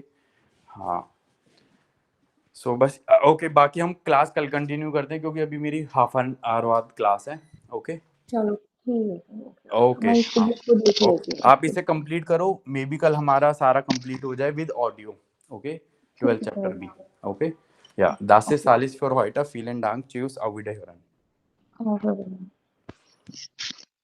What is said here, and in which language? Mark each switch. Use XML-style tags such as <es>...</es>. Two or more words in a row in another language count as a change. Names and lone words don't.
<hi>हाँ सो बस ओके, बाकी हम क्लास कल कंटिन्यू करते हैं क्योंकि अभी मेरी</hi> <en>half an hour</en> <hi>बाद क्लास है। ओके। चलो ठीक है, ओके, ओके मैं इसको हाँ बुक को देख ओके, लेती हूँ, आप ओके। इसे कंप्लीट करो,</hi> <en>maybe</en> <hi>कल हमारा सारा कंप्लीट हो जाए</hi> <en>with audio.</en> <hi>ओके, ठीक 12 है चैप्टर सर। भी। ओके या</hi> <de>das ist</de> <hi>ओके</hi> <de>alles für heute, vielen Dank, tschüss, auf Wiederhören. ओके।</de>